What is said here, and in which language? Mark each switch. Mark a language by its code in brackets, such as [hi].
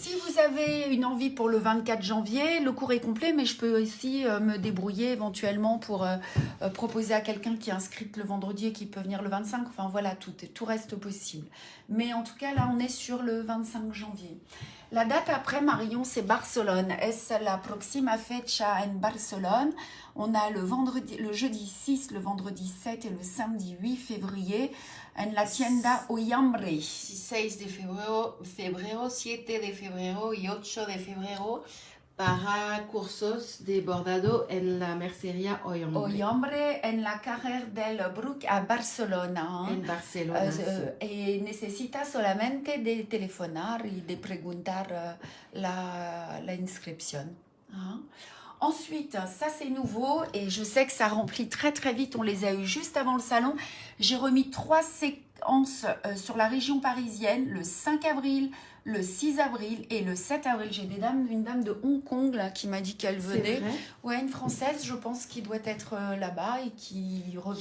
[fr] Si vous avez une envie pour le 24 janvier, le cours est complet, mais je peux aussi me débrouiller éventuellement pour proposer à quelqu'un qui est inscrite le vendredi et qui peut venir le 25. Enfin voilà, tout reste possible. Mais en tout cas, là, on est sur le 25 janvier. La date après, Marion, c'est Barcelone. [es] Es la próxima fecha en Barcelone. [fr] On a le jeudi 6, le vendredi 7 et le samedi 8 février [es] en la tienda Oyambre. 6 de febrero, 7 de febrero y 8 de febrero para cursos de bordado en la mercería Oyambre. Oyambre en la carrera del Bruc a Barcelona. En Barcelona. Y necesita solamente de telefonar y de preguntar la inscripción. Hein. [fr] Ensuite, ça c'est nouveau et je sais que ça remplit très très vite. On les a eu juste avant le salon. J'ai remis 3 séquences sur la région parisienne le 5 avril, le 6 avril et le 7 avril. J'ai une dame de Hong Kong là, qui m'a dit qu'elle venait. Ouais, une Française, je pense, qui doit être là-bas et qui revient.